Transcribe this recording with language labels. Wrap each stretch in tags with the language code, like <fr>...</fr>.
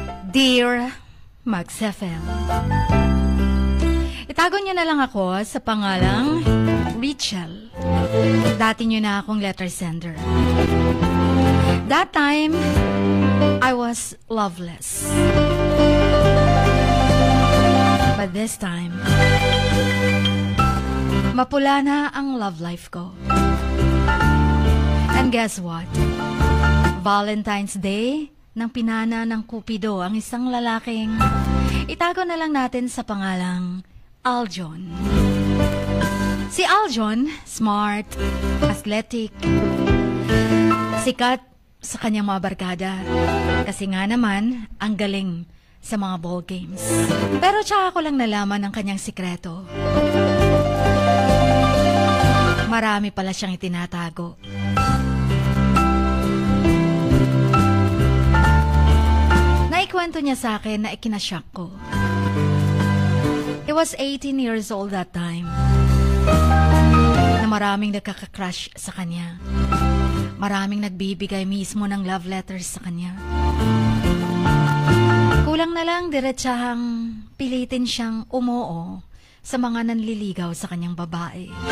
<tl>Dear Mugs FM, itago niyo na lang ako sa pangalang Rachel. Dati niyo na akong letter sender.</tl> <en>That time, I was loveless. But this time,</en> <tl>mapula na ang love life ko.</tl> <en>And guess what?</en> <tl>Valentine's Day, nang pinana ng Cupido ang isang lalaking itago na lang natin sa pangalang Aljon. Si Aljon, smart, athletic, sikat sa kanyang mga barkada. Kasi nga naman, ang galing sa mga ball games. Pero tsaka ko lang nalaman ang kanyang sikreto. Marami pala siyang itinatago. Naikwento niya sa akin na ikinashock ko.</tl> <en>He was 18 years old that time.</en> <tl>Na maraming nagkaka-crush sa kanya. Maraming nagbibigay mismo ng love letters sa kanya. Kulang na lang diretsahang pilitin siyang umoo sa mga nanliligaw sa kanyang babae.</tl>